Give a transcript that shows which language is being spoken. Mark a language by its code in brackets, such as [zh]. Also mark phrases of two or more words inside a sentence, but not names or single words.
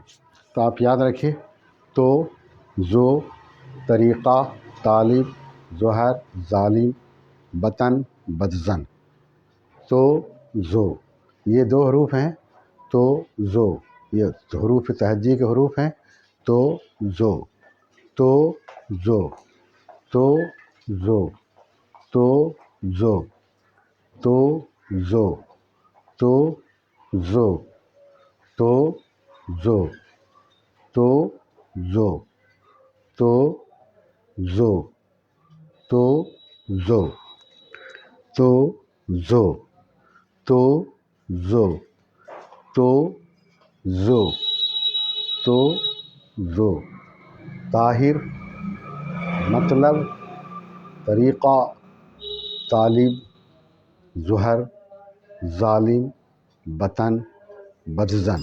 [ur] تو آپ یاد رکھیے، تو زو طریقہ تعلیم، ظہر ظالم، وطن بدزن۔ تو زو، یہ دو حروف ہیں، تو زو، یہ حروف تہجی کے حروف ہیں۔ تو زو تو زو تو زو تو زو تو زو تو زو تو زو تو زو تو زو تو زو تو زو تو زو تو زو تو زو طاہر مطلب طریقہ تعلیم، ظہر ظالم، وطن بدزن۔